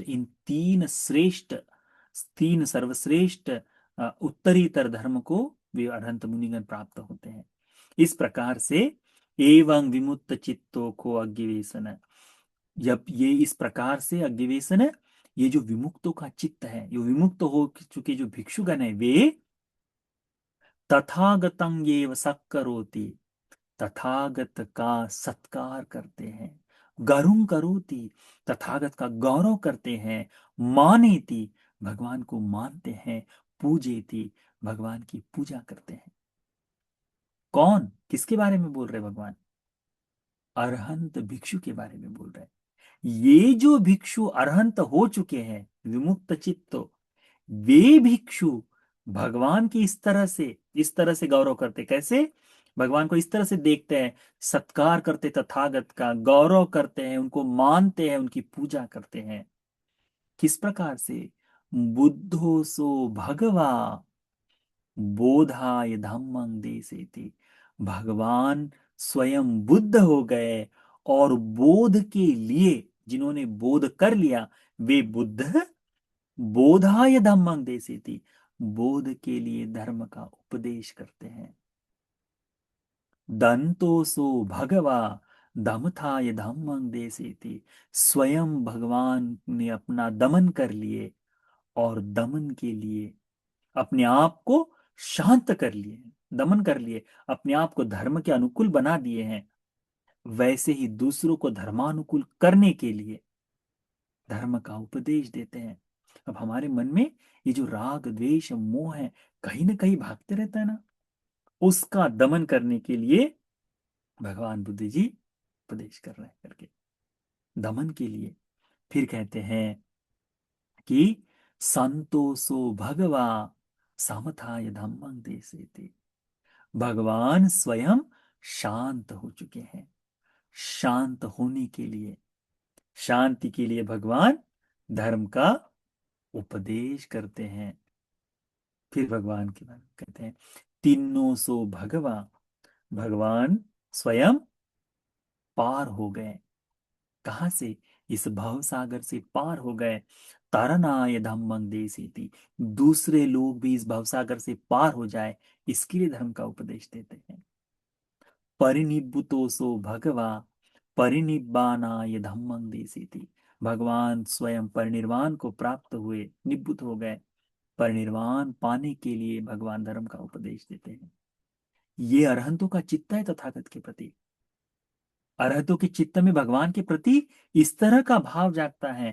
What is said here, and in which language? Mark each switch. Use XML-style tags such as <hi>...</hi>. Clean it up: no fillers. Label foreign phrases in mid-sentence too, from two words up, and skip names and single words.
<hi>इन तीन श्रेष्ठ, तीन सर्वश्रेष्ठ उत्तरीतर धर्म को वे अरहंत मुनिगण प्राप्त होते हैं। इस प्रकार से एवं विमुक्त चित्तों को अज्ञवेशन, जब ये इस प्रकार से अज्ञवेशन है, ये जो विमुक्तों का चित्त है, ये विमुक्त हो चुके जो भिक्षुगण है, वे</hi> <pi>तथागतं एव सत्करोति,</pi> <hi>तथागत का सत्कार करते हैं।</hi> <pi>गरुं करोति,</pi> <hi>तथागत का गौरव करते हैं। मानेति, भगवान को मानते हैं। पूजेति, भगवान की पूजा करते हैं। कौन, किसके बारे में बोल रहे भगवान? अरहंत भिक्षु के बारे में बोल रहे हैं। ये जो भिक्षु अरहंत हो चुके हैं,</hi> <pi>विमुक्त चित्तो,</pi> <hi>वे भिक्षु भगवान की इस तरह से गौरव करते। कैसे? भगवान को इस तरह से देखते हैं, सत्कार करते, तथागत का गौरव करते हैं, उनको मानते हैं, उनकी पूजा करते हैं। किस प्रकार से?</hi> <pi>बुद्धो सो भगवा बोधाय धम्मं देसेति।</pi> <hi>भगवान स्वयं बुद्ध हो गए, और बोध के लिए, जिन्होंने बोध कर लिया, वे बुद्ध</hi> <pi>बोधाय धम्मं देसेति,</pi> <hi>बोध के लिए धर्म का उपदेश करते हैं।</hi> <pi>दंतोसो भगवा दमथाय धम्मं देसेति,</pi> <hi>स्वयं भगवान ने अपना दमन कर लिए, और दमन के लिए अपने आप को शांत कर लिए, दमन कर लिए, अपने आप को धर्म के अनुकूल बना दिए हैं। वैसे ही दूसरों को धर्मानुकूल करने के लिए धर्म का उपदेश देते हैं। अब हमारे मन में ये जो राग द्वेष मोह है, कहीं ना कहीं भागते रहता है ना, उसका दमन करने के लिए भगवान बुद्ध जी उपदेश कर रहे हैं करके, दमन के लिए। फिर कहते हैं कि</hi> <pi>संतोषो भगवा समथाय धम्मं देसेति।</pi> <hi>भगवान स्वयं शांत हो चुके हैं। शांत होने के लिए, शांति के लिए भगवान धर्म का उपदेश करते हैं। फिर भगवान के बारे में कहते हैं,</hi> <pi>तीनों सो भगवा,</pi> <hi>भगवान स्वयं पार हो गए। कहां से? इस भव सागर से पार हो गए।</hi> <pi>तरनाय धम्मं देसीति,</pi> <hi>दूसरे लोग भी इस भव सागर से पार हो जाए, इसके लिए धर्म का उपदेश देते हैं।</hi> <pi>परिनिब्बुतोसो भगवा परिनिब्बानाय धम्मं देसीति।</pi> <hi>भगवान स्वयं परिनिर्वाण को प्राप्त हुए, निब्बुत हो गए। परिनिर्वाण पाने के लिए भगवान धर्म का उपदेश देते हैं। ये अरहंतों का चित्त है तथागत के प्रति। अरहतों के चित्त में भगवान के प्रति इस तरह का भाव जागता है।</hi>